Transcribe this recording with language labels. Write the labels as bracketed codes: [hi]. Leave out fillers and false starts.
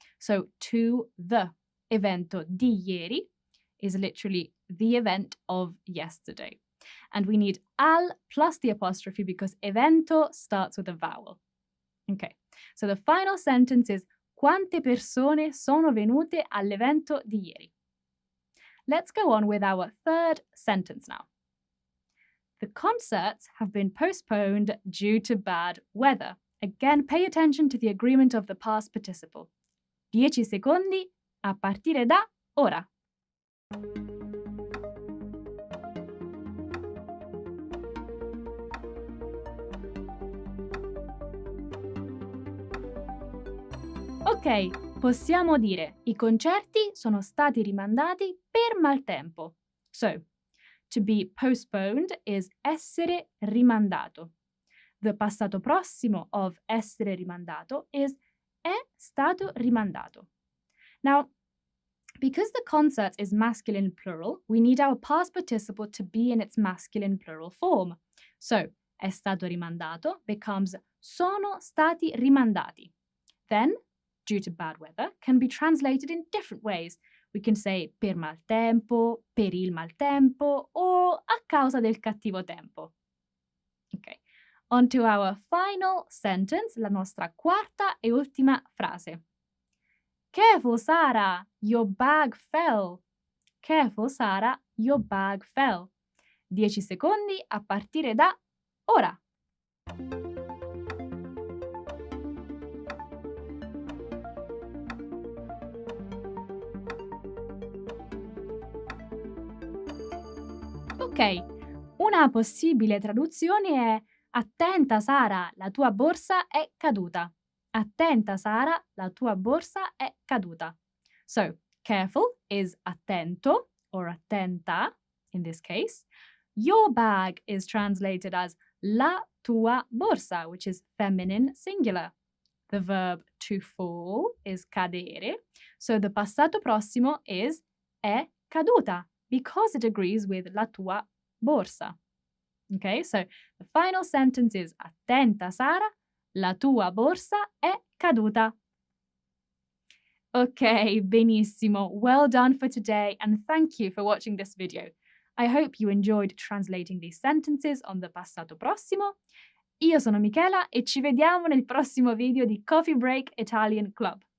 [en] So to the [it] evento di ieri [en] is literally the event of yesterday. And we need al plus the apostrophe because evento starts with a vowel. Okay, so the final sentence is [it] quante persone sono venute all'evento di ieri. [en] Let's go on with our third sentence now. The concerts have been postponed due to bad weather. Again, pay attention to the agreement of the past participle. [it] 10 secondi a partire da ora. Ok, possiamo dire i concerti sono stati rimandati per maltempo. [en] So, to be postponed is essere rimandato. The passato prossimo of [it] essere rimandato [en] is è stato rimandato. Now, because the concert is masculine plural, we need our past participle to be in its masculine plural form. So, [it] è stato rimandato [en] becomes [it] sono stati rimandati. [en] Then, due to bad weather, can be translated in different ways. We can say [it] per maltempo, per il maltempo, [en] or [it] a causa del cattivo tempo. [en] Okay, on to our final sentence, [it] la nostra quarta e ultima frase. [en] Careful, Sarah, your bag fell. Careful, Sarah, your bag fell. [it] 10 secondi a partire da ora. Ok, una possibile traduzione è attenta Sara, la tua borsa è caduta. Attenta Sara, la tua borsa è caduta. [en] So, careful is [it] attento or attenta [en] in this case. Your bag is translated as [it] la tua borsa, [en] which is feminine singular. The verb to fall is cadere. So the passato prossimo is [it] è caduta, [en] because it agrees with [it] la tua borsa. [en] Okay, so the final sentence is [it] attenta Sara, la tua borsa è caduta. Okay, benissimo. [en] Well done for today and thank you for watching this video. I hope you enjoyed translating these sentences on the passato prossimo. [it] Io sono Michela e ci vediamo nel prossimo video di Coffee Break Italian Club.